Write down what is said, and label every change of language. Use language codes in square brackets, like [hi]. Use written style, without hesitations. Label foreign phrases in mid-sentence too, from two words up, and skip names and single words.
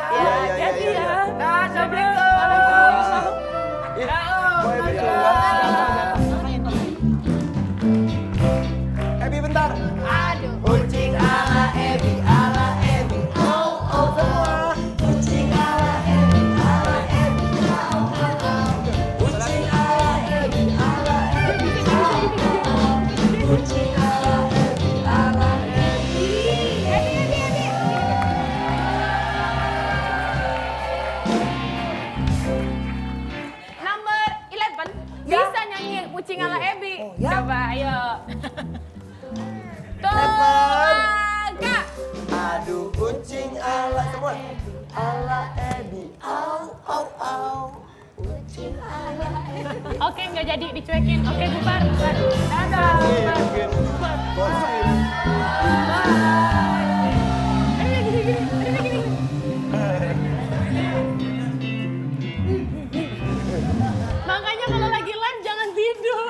[id] Iya. Nah, Assalamualaikum. Ih, kok Ebi keluar? Ebi bentar. Aduh. Kucing ala Ebi, ala Ebi. Oh, semua. Kucing ala Ebi, ala Ebi. Kucing ala Ebi, ala Ebi. Kucing ala Ebi, ala Ebi. Number 11 bisa nyanyi kucing ala Ebi. Coba ayo. Keluarga. Aduh, kucing ala semua. Ala Ebi. Au, au, au. Kucing ala Ebi. Oke, nggak jadi dicuekin. Oke, bubar. Dadah. Makanya kalau lagi live jangan tidur.